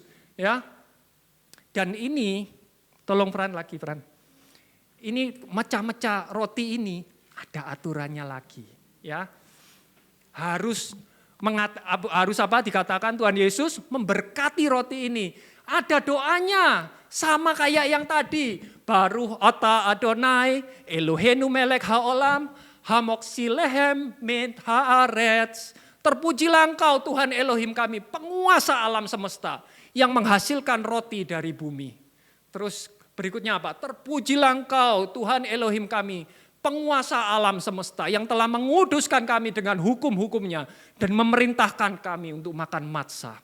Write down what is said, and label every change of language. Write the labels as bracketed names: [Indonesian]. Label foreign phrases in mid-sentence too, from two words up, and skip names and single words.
[Indonesian] Ya, dan ini, tolong Fran lagi Fran. Ini mecah-mecah roti ini ada aturannya lagi. Ya. Harus apa dikatakan Tuhan Yesus memberkati roti ini. Ada doanya sama kayak yang tadi. [Hebrew] ברוך אתה אדוני אלוהינו מלך העולם המוציא לחם מן הארץ. [Indonesian] Terpujilah Engkau Tuhan Elohim kami, penguasa alam semesta yang menghasilkan roti dari bumi. Terus berikutnya apa? Terpujilah Engkau Tuhan Elohim kami, penguasa alam semesta yang telah menguduskan kami dengan hukum-hukumnya dan memerintahkan kami untuk makan matzah.